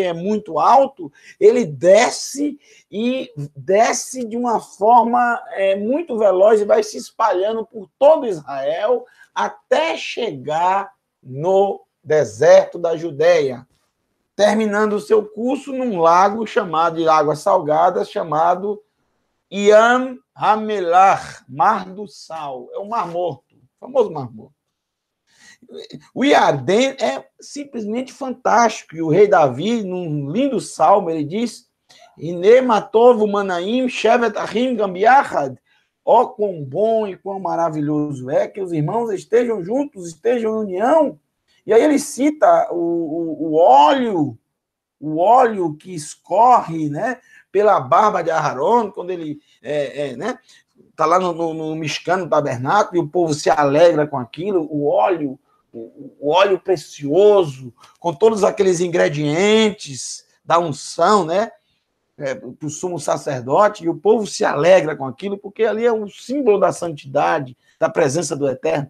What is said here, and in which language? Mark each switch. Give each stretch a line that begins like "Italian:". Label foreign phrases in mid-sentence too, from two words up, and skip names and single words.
Portuguese: é muito alto, ele desce, e desce de uma forma muito veloz, e vai se espalhando por todo Israel, até chegar no deserto da Judéia, terminando o seu curso num lago chamado de Águas Salgadas, chamado Yam HaMelach, Mar do Sal. É o Mar Morto, o famoso Mar Morto. O Iardém é simplesmente fantástico. E o rei Davi, num lindo salmo, ele diz:
Hebrew: הנה מה טוב ומה נעים שבת אחים גם יחד.
Portuguese: Ó, quão bom e quão maravilhoso é que os irmãos estejam juntos, estejam em união. E aí ele cita o óleo que escorre, né, pela barba de Aharon, quando ele está lá no Mishkan, no tabernáculo, e o povo se alegra com aquilo, o óleo precioso, com todos aqueles ingredientes da unção, né, para o sumo sacerdote, e o povo se alegra com aquilo, porque ali é um símbolo da santidade, da presença do Eterno.